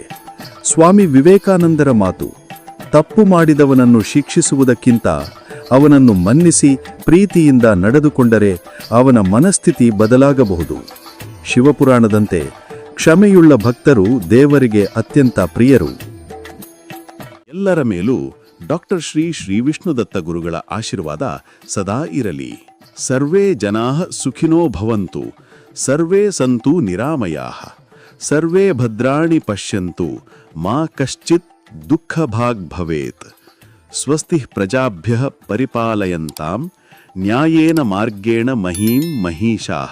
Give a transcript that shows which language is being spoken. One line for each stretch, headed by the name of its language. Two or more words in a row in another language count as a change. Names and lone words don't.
Kannada: ಸ್ವಾಮಿ ವಿವೇಕಾನಂದರ ಮಾತು, ತಪ್ಪು ಮಾಡಿದವನನ್ನು ಶಿಕ್ಷಿಸುವುದಕ್ಕಿಂತ ಅವನನ್ನು ಮನ್ನಿಸಿ ಪ್ರೀತಿಯಿಂದ ನಡೆದುಕೊಂಡರೆ ಅವನ ಮನಸ್ಥಿತಿ ಬದಲಾಗಬಹುದು. ಶಿವಪುರಾಣದಂತೆ ಕ್ಷಮೆಯುಳ್ಳ ಭಕ್ತರು ದೇವರಿಗೆ ಅತ್ಯಂತ ಪ್ರಿಯರು. ಎಲ್ಲರ ಮೇಲೂ ಡಾಕ್ಟರ್ ಶ್ರೀ ವಿಷ್ಣುದತ್ತ ಗುರುಗಳ ಆಶೀರ್ವಾದ ಸದಾ ಇರಲಿ.
Sanskrit: ಸರ್ವೇ ಜನಾಃ ಸುಖಿನೋ ಭವಂತು, ಸರ್ವೇ ಸಂತು ನಿರಾಮಯಾಃ, ಸರ್ವೇ ಭದ್ರಾಣಿ ಪಶ್ಯಂತು, ಮಾ ಕಶ್ಚಿತ್ ದುಃಖಭಾಗ್ ಭವೇತ್. ಸ್ವಸ್ತಿ ಪ್ರಜಾಭ್ಯಃ ಪರಿಪಾಲಯಂತಾಂ ನ್ಯಾಯೇನ ಮಾರ್ಗೇಣ ಮಹೀಂ ಮಹೀಷಾಃ.